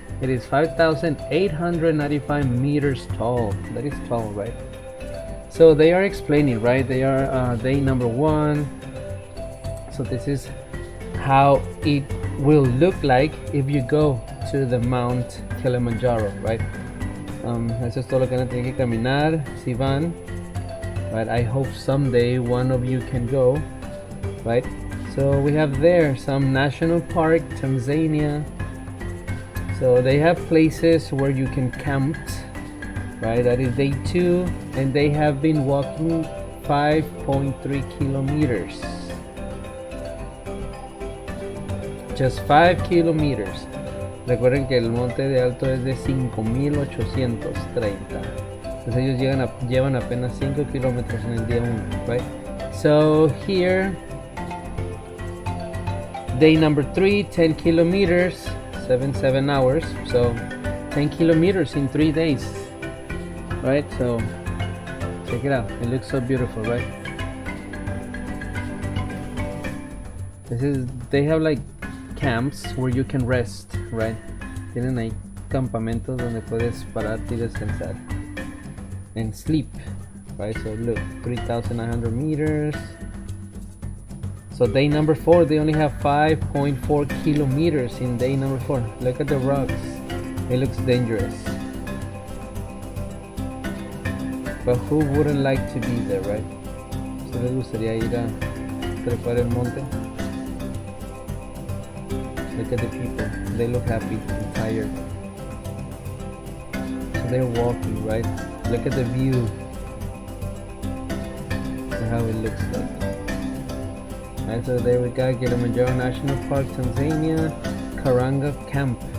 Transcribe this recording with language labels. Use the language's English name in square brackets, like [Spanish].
[English] It is 5,895 meters tall. That is tall, right? So they are explaining, right? They are day number 1. So this is how it will look like if you go to the Mount Kilimanjaro, right? [Spanish] Eso es todo lo que van a tener que caminar si van. [English] Right, I hope someday one of you can go, right? So we have there some national park, Tanzania. So they have places where you can camp, right? That is day 2, and they have been walking 5.3 kilometers. Just 5 kilometers. [Spanish] Recuerden que el monte de alto es de 5,830. Entonces ellos llevan apenas 5 kilómetros en el día 1, right? [English] So here, day number 3, 10 kilometers, 7 hours. So 10 kilometers in 3 days, right? So check it out. It looks so beautiful, right? They have like camps where you can rest, right? [Spanish] Tienen ahí campamentos donde puedes pararte y descansar [English] and sleep, right? So look, 3,900 meters. So day number 4, they only have 5.4 kilometers in day number 4. Look at the rocks. It looks dangerous, but who wouldn't like to be there, right? [Spanish] So les gustaría ir a trepar el monte. [English] Look at the people. They look happy and tired. So they're walking, right? Look at the view. So how it looks like. Right, so there we go, Kilimanjaro National Park, Tanzania, Karanga Camp.